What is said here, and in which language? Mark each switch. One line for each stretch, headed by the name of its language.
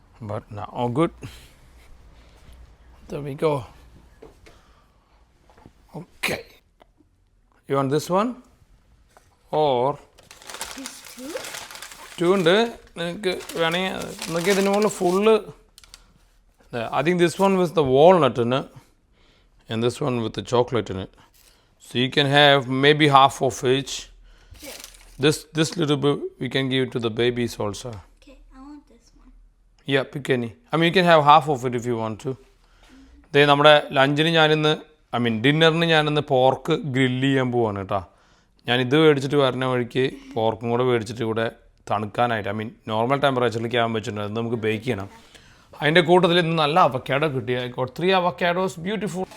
English: But now good. There we go. Okay. You want this one? Or two ഉണ്ട്.
Malayalam: നിനക്ക് വേണമെങ്കിൽ എന്നൊക്കെ ഇതിന് മുകളിൽ full.
English: I think this one with the walnut in it and this one with the chocolate in it. So you can have maybe half of each. Yes. This little bit we can give to the babies also. Okay, I want this one. Yeah, pick any. I mean you can have half of it if you want to.
Malayalam: നമ്മുടെ ലഞ്ചിന് ഞാനിന്ന് ഡിന്നറിന് ഞാനിന്ന് pork grill ചെയ്യാൻ പോവാണ് കേട്ടോ. ഞാനിത് മേടിച്ചിട്ട് വരുന്ന വഴിക്ക് പോർക്കും കൂടെ മേടിച്ചിട്ട് ഇവിടെ തണുക്കാനായിട്ട്, നോർമൽ ടെമ്പറേച്ചറിൽ ക്യാൻ വെച്ചിട്ടുണ്ട്. അത് നമുക്ക് ബേക്ക് ചെയ്യണം. അതിൻ്റെ കൂട്ടത്തിൽ ഇന്ന് നല്ല അവക്കാഡോ കിട്ടി. 3 അവക്കാഡോസ്, ബ്യൂട്ടിഫുൾ.